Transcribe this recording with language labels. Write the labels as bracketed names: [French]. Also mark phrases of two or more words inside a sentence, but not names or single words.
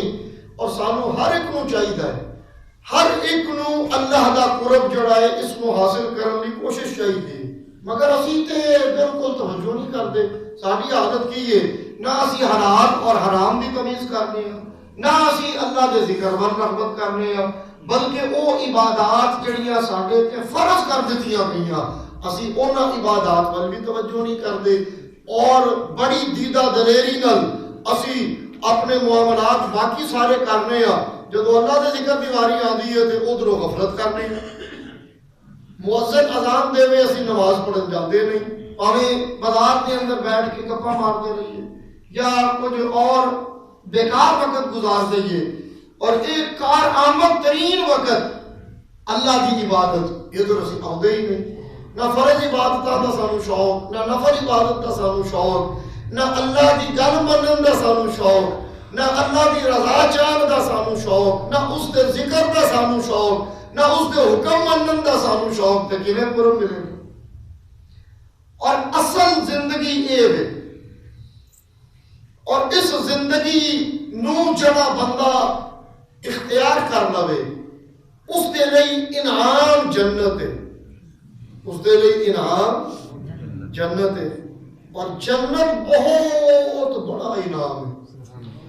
[Punjabi] اور سانو ہر ایک نو چاہیے, ہر ایک نو اللہ دا قرب جڑا ہے اس نو حاصل کرنے کی کوشش چاہیے. مگر اسی تے بالکل توجہ نہیں کرتے. ساری عادت کی ہے نہ اسی حلال اور حرام دی تمیز کرنے ہیں, نہ اسی اللہ دے ذکر ور رغبت کرنے ہیں, بلکہ وہ عبادات جڑیاں ساڈے تے فرض کر دتیاں گئیاں اسی انہاں عبادات ول بھی توجہ نہیں کرتے. اور بڑی دیدہ دلیری نال اسی اپنے معاملات باقی سارے کرنے ہیں. جدو اللہ دے ذکر دی واری آندی ہے تے ادھروں غفلت کرنے ہیں. مؤذن اذان دے وے اسی نماز پڑھن جاندے نہیں, پاویں بازار دے اندر بیٹھ کے گپاں مارتے رہیے یا کچھ اور بیکار وقت گزار دئیے. اور ایک کار آمد ترین وقت اللہ دی عبادت ادھر اسی آندے ہی نہیں. نہ فرض عبادت دا سانو شوق, نہ نفل عبادت دا سانو شوق, نہ اللہ دی گل منن دا سانو شوق, نہ اللہ دی رضا چاہن دا سانو شوق, نہ اس دے ذکر دا سانو شوق, نہ اس دے حکم منن دا سانو شوق. تے کیویں قرب ملے گا؟ اور اصل زندگی یہ ہے, اور اس زندگی نو جڑا بندہ اختیار کر لوے اس دے لئی انعام جنت ہے. اس دے لئی انعام جنت ہے, اور جنت بہت بڑا انعام ہے.